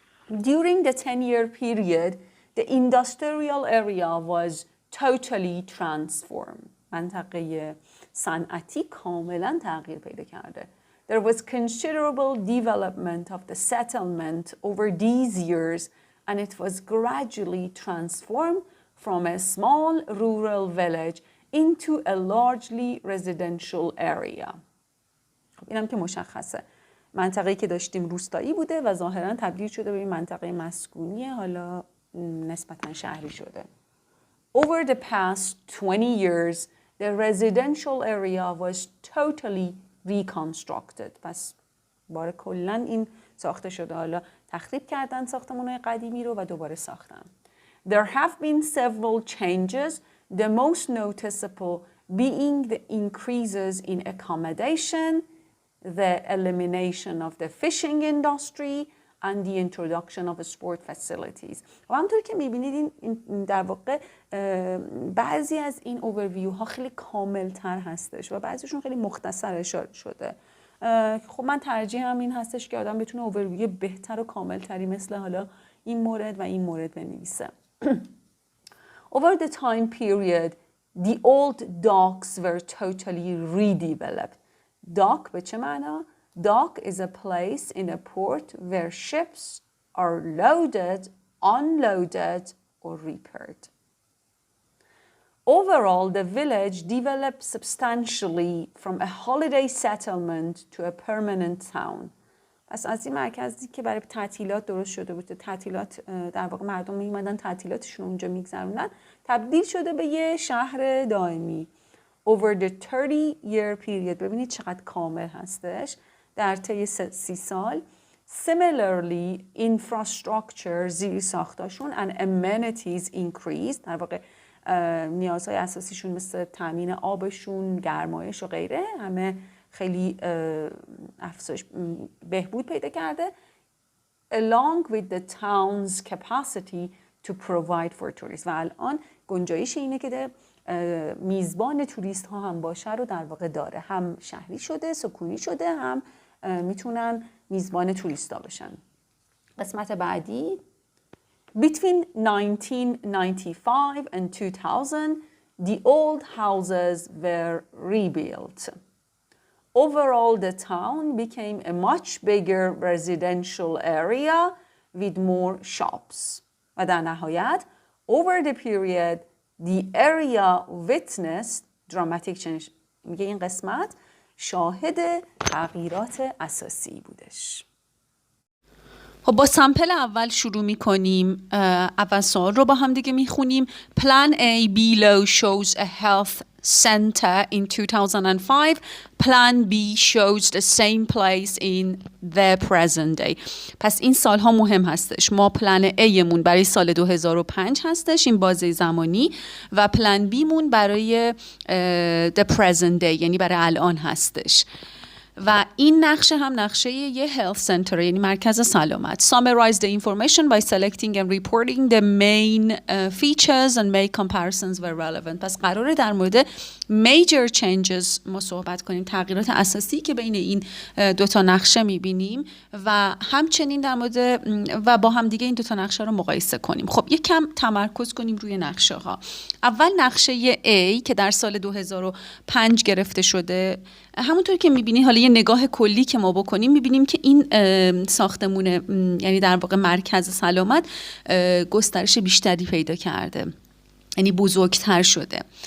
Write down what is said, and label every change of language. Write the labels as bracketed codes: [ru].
[en] During the 10-year period the industrial area was totally transformed. [fa] منطقه صنعتی کاملا تغییر پیدا کرده. [en] There was considerable development of the settlement over these years and it was gradually transformed from a small rural village into a largely residential area. [fa] خب اینم که مشخصه. منطقه‌ای که داشتیم روستایی بوده و ظاهراً تبدیل شده به این منطقه مسکونی، حالا نسبتاً شهری شده. [en] Over the past 20 years, the residential area was totally reconstructed. [fa] پس باره کلاً این ساخته شده. حالا تخریب کردن ساختمان‌های قدیمی رو و دوباره ساختن. [en] There have been several changes, the most noticeable being the increases in accommodation, the elimination of the fishing industry and the introduction of sport facilities. [fa] و همونطور که میبینید این در واقع بعضی از این اوورویو ها خیلی کامل تر هستش و بعضیشون خیلی مختصر اشاره شده. خب من ترجیحم این هستش که آدم بتونه اوورویو بهتر و کامل تری مثل حالا این مورد و این مورد بنویسه. [en] Over the time period, the old docks were totally redeveloped. Dock [fa] به چه معنا؟ [en] Dock is a place in a port where ships are loaded, unloaded, or repaired. Overall, the village developed substantially from a holiday settlement to a permanent town. [fa] پس از این مرکزی که برای تعطیلات درست شده بود، تعطیلات در واقع مردم می‌اومدن تعطیلاتشون اونجا می‌گذروندن، تبدیل شده به یه شهر دائمی. [en] Over the 30-year period [fa] ببینید چقدر کامل هستش در طی 30 سال. [en] Similarly, infrastructure [fa] زیر ساختاشون [en] and amenities increased. [fa] در واقع نیازهای اساسیشون مثل تامین آبشون، گرمایش و غیره همه خیلی افزایش بهبود پیدا کرده. [en] Along with the town's capacity to provide for tourists. [fa] و الان گنجایش اینه که میزبان توریست ها هم باشه رو در واقع داره. هم شهری شده، سکونی شده، هم میتونن میزبان توریست ها بشن. قسمت بعدی. [en] Between 1995 and 2000, the old houses were rebuilt. Overall, the town became a much bigger residential area with more shops. [fa] و در نهایت, [en] over the period, the area witnessed dramatic change. [fa] میگه این قسمت شاهد تغییرات اساسی بودش. خب با سمپل اول شروع می‌کنیم. اول سوال رو با هم دیگه می‌خونیم. [en] Plan A below shows a health center in 2005. Plan B shows the same place in the present day. [fa] پس این سالها مهم هستش. ما پلن A مون برای سال 2005 هستش، این بازه زمانی، و پلن B مون برای [en] the present day، [fa] یعنی برای الان هستش. و این نقشه هم نقشه یه health center، یعنی مرکز سلامت. [en] Summarize the information by selecting and reporting the main features and make comparisons where relevant. [fa] پس قراره در مورد [en] major changes [fa] ما صحبت کنیم، تغییرات اساسی که بین این دوتا نقشه میبینیم و همچنین در مورد و با هم دیگه این دوتا نقشه رو مقایسه کنیم. خب یک کم تمرکز کنیم روی نقشه ها. اول نقشه A که در سال 2005 گرفته شده، همونطور که میبینید، حالا یه نگاه کلی که ما بکنیم میبینیم که این ساختمون، یعنی در واقع مرکز سلامت، گسترش بیشتری پیدا کرده، یعنی بزرگتر شده.